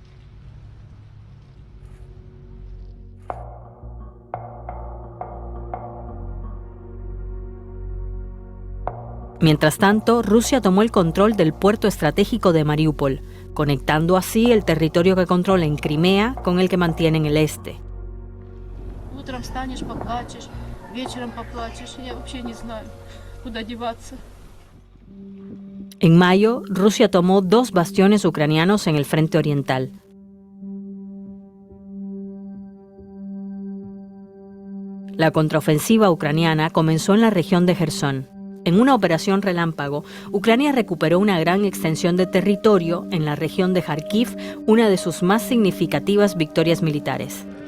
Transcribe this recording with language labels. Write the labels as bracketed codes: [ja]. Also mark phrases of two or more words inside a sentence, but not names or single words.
[es] Mientras tanto, Rusia tomó el control del puerto estratégico de Mariupol, conectando así el territorio que controla en Crimea con el que mantiene en el este. [ru] Утром встанешь, поплачешь, вечером поплачешь. Я вообще не знаю, куда деваться. [es] En mayo, Rusia tomó 2 bastiones ucranianos en el frente oriental. La contraofensiva ucraniana comenzó en la región de Jersón. En una operación relámpago, Ucrania recuperó una gran extensión de territorio en la región de Kharkiv, una de sus más significativas victorias militares.